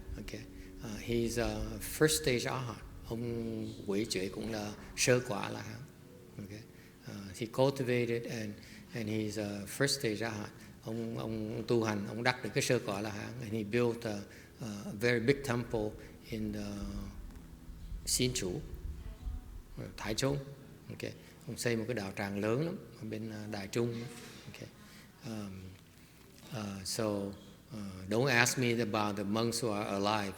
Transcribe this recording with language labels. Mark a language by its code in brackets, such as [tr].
[en] Okay, he's a first stage Arhat. [vi] Ông Wei Jue cũng là sơ quả là hán. [en] Okay, he cultivated and he's a first stage Arhat. [vi] Ông tu hành, ông đắc được cái sơ quả là hán, [en] and he built a very big temple in Xin Chủ, Thái Trung. [vi] Okay, ông xây một cái đạo tràng lớn lắm ở bên Đài Trung. [en] Okay, so don't ask me about the monks who are alive.